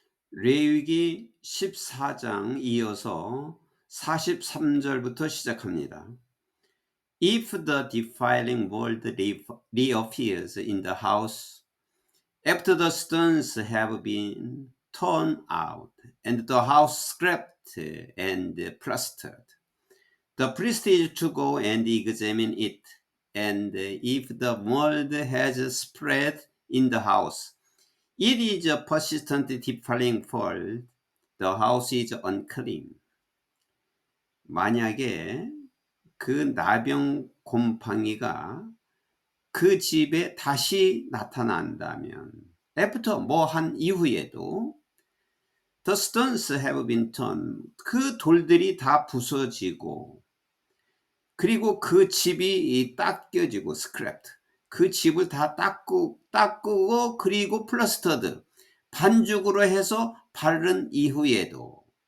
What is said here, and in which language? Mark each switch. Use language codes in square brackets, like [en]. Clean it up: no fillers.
[ko] 레위기 14장 이어서 43절부터 시작합니다. [en] If the defiling mold reappears in the house after the stones have been torn out and the house scraped and plastered, the priest is to go and examine it, and if the mold has spread in the house, it is a persistent defiling mold. The house is unclean. [ko] 만약에 그 나병 곰팡이가 그 집에 다시 나타난다면, after 뭐 한 이후에도, [en] the stones have been turned, [ko] 그 돌들이 다 부서지고, 그리고 그 집이 닦여지고, scrapped, 그 집을 다 닦고 그리고 플러스터드, 반죽으로 해서 바른 이후에도,